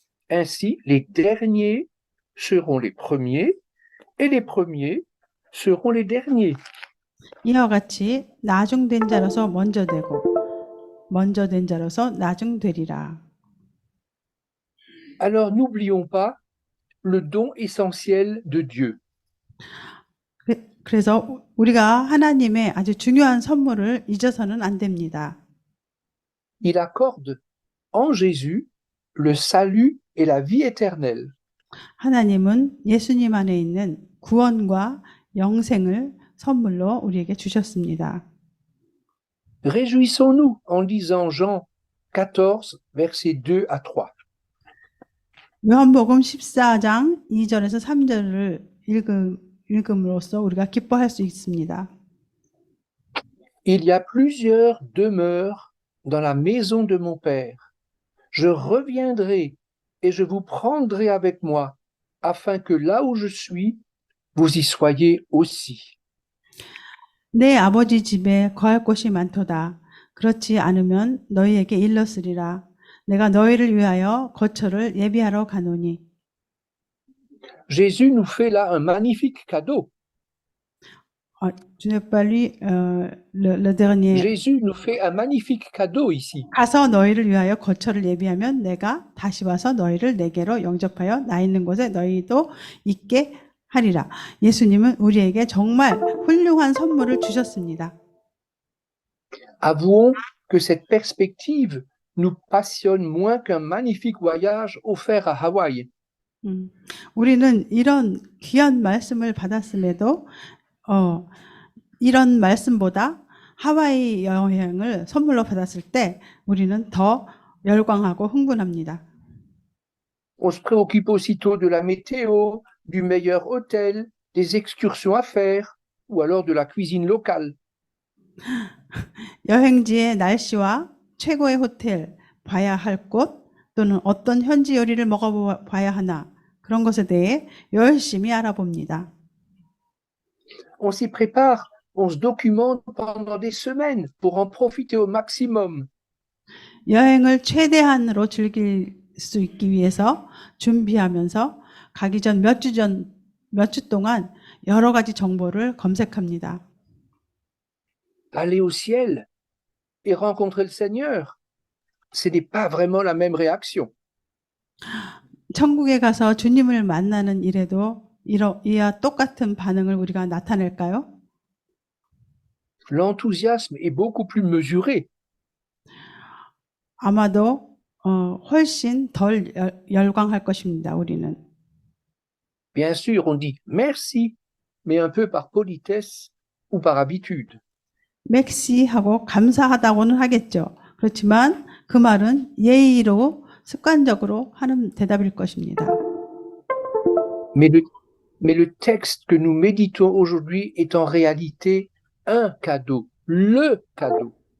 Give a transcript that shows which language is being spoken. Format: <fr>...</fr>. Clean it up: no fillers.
<fr>Ainsi, les derniers seront les premiers, et les premiers seront les derniers.</fr> <ko>이와 같이 나중된 자로서 먼저 되고 먼저 된 자로서 나중되리라.</ko> <fr>Alors n'oublions pas le don essentiel de Dieu.</fr> <ko>그래서 우리가 하나님의 아주 중요한 선물을 잊어서는 안 됩니다.</ko> <fr>Il accorde en Jésus le salut et la vie éternelle.</fr> <ko>하나님은 예수님 안에 있는 구원과 영생을 선물로 우리에게 주셨습니다.</ko> <fr>Réjouissons-nous en lisant Jean 14, versets 2 à 3.</fr> <ko>요한복음 14장 2절에서 3절을 읽음으로써 우리가 기뻐할 수 있습니다.</ko> <fr>Il y a plusieurs demeures dans la maison de mon Père. Je reviendrai et je vous prendrai avec moi, afin que là où je suis, vous y soyez aussi.</fr> <ko>내 아버지 집에 거할 곳이 많도다. 그렇지 않으면 너희에게 일렀으리라. 내가 너희를 위하여 거처를 예비하러 가노니.</ko> <fr>Jésus nous fait là un magnifique cadeau. Tu n'as pas lu le dernier. Jésus nous fait un magnifique cadeau ici.</fr> <ko>가서 너희를 위하여 거처를 예비하면 내가 다시 와서 너희를 내게로 영접하여 나 있는 곳에 너희도 있게 하리라. 예수님은 우리에게 정말 훌륭한 선물을 주셨습니다.</ko> <fr>Avouons que cette perspective nous passionne moins qu'un magnifique voyage offert à Hawaï.</fr> <ko>우리는 이런 귀한 말씀을 받았음에도 이런 말씀보다 하와이 여행을 선물로 받았을 때 우리는 더 열광하고 흥분합니다.</ko> <fr>On se préoccupe aussitôt de la météo, du meilleur hôtel, des excursions à faire, ou alors de la cuisine locale.</fr> <ko>여행지의 날씨와 최고의 호텔, 봐야 할 곳, 또는 어떤 현지 요리를 먹어봐야 하나, 그런 것에 대해 열심히 알아봅니다.</ko> <fr>On s'y prépare, on se documente pendant des semaines pour en profiter au maximum.</fr> <ko>여행을 최대한으로 즐길 수 있기 위해서 준비하면서 가기 전 몇 주 동안 여러 가지 정보를 검색합니다.</ko> <fr>Aller au ciel et rencontrer le Seigneur, ce n'est pas vraiment la même réaction.</fr> <ko>천국에 가서 주님을 만나는 일에도 이와 똑같은 반응을 우리가 나타낼까요?</ko> <fr>L'enthousiasme est beaucoup plus mesuré.</fr> <ko>아마도 훨씬 덜 열광할 것입니다. 우리는.</ko> <fr>Bien sûr, on dit merci, mais un peu par politesse ou par habitude.</fr> <ko>맥시하고 감사하다고는 하겠죠. 그렇지만 그 말은 예의로 습관적으로 하는 대답일 것입니다.</ko> <fr>Mais le texte que nous méditons aujourd'hui est en réalité un cadeau, le cadeau.</fr>